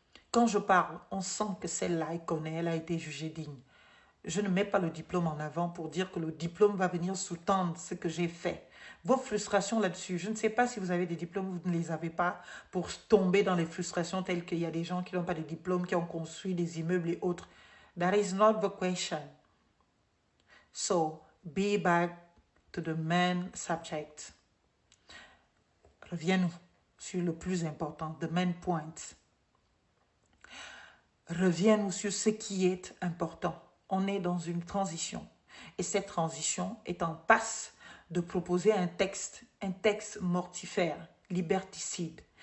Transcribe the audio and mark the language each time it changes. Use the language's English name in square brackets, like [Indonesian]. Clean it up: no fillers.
[French] Quand je parle, on sent que celle-là, elle connaît, elle a été jugée digne. Je ne mets pas le diplôme en avant pour dire que le diplôme va venir sous-tendre ce que j'ai fait. Vos frustrations là-dessus, je ne sais pas si vous avez des diplômes, vous ne les avez pas, pour tomber dans les frustrations telles qu'il y a des gens qui n'ont pas de diplôme, qui ont construit des immeubles et autres. [English] That is not the question. So, be back to the main subject. [French] Reviens-nous sur le plus important, [English] the main point. [French] Reviens-nous sur ce qui est important. On est dans une transition. Et cette transition est en passe de proposer un texte mortifère, liberticide.